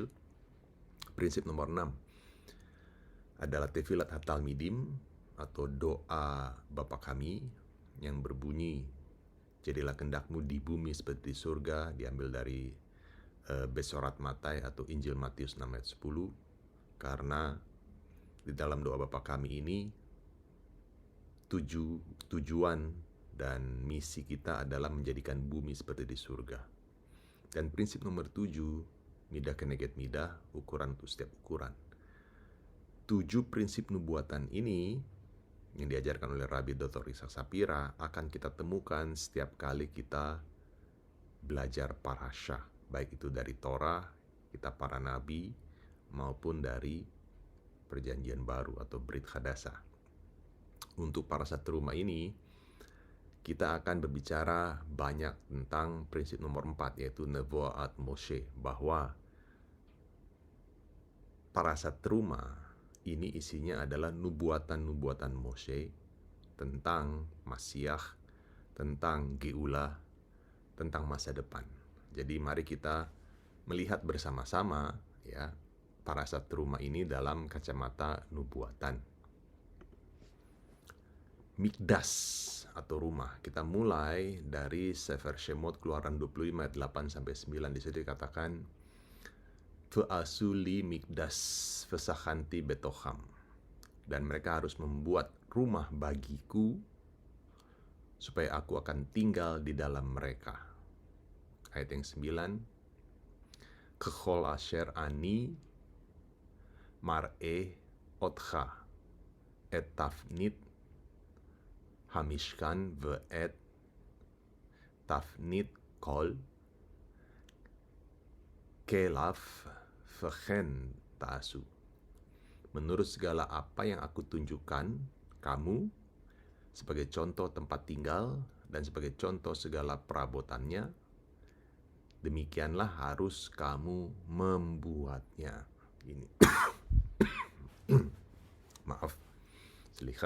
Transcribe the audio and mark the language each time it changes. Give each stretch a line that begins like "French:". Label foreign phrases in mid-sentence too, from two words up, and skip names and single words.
Indonesian: Prinsip nomor 6 adalah
Hebrew: תפילת התלמידים
Indonesian: atau doa Bapa kami yang berbunyi, jadilah kehendakmu di bumi seperti di surga, diambil dari Besorat Matai atau Injil Matius 6 ayat 10. Karena di dalam doa Bapa kami ini tujuan dan misi kita adalah menjadikan bumi seperti di surga. Dan prinsip nomor 7,
Hebrew: מידה כנגד מידה,
Indonesian: ukuran untuk setiap ukuran. 7 prinsip nubuatan ini yang diajarkan oleh Rabbi Dr. Ishak Sapira akan kita temukan setiap kali kita belajar parasha, baik itu dari Torah, kitab para nabi, maupun dari perjanjian baru atau
Hebrew: ברית חדשה.
Indonesian: Untuk
Hebrew: פרשת תרומה
Indonesian: ini, kita akan berbicara banyak tentang prinsip nomor 4, yaitu
Hebrew: נבואת משה,
Indonesian: bahwa
Hebrew: פרשת תרומה
Indonesian: ini isinya adalah nubuatan-nubuatan Moshe tentang Masiah, tentang Geulah, tentang masa depan. Jadi mari kita melihat bersama-sama ya
Hebrew: פרשת תרומה
Indonesian: ini dalam kacamata nubuatan. Mikdas atau rumah. Kita mulai dari Sefer Shemot Keluaran 25 ayat 8 sampai 9. Di situ dikatakan
Hebrew: ועשו לי מקדש ושכנתי בתוכם.
Indonesian: Dan mereka harus membuat rumah bagiku supaya aku akan tinggal di dalam mereka. Ayat yang 9.
Hebrew: ככל אשר אני מראה אותך את תבנית המשכן ואת תבנית כל כליו וכן תעשו.
Indonesian: Menurut segala apa yang aku tunjukkan kamu sebagai contoh tempat tinggal dan sebagai contoh segala perabotannya, demikianlah harus kamu membuatnya. Ini maaf, seliha.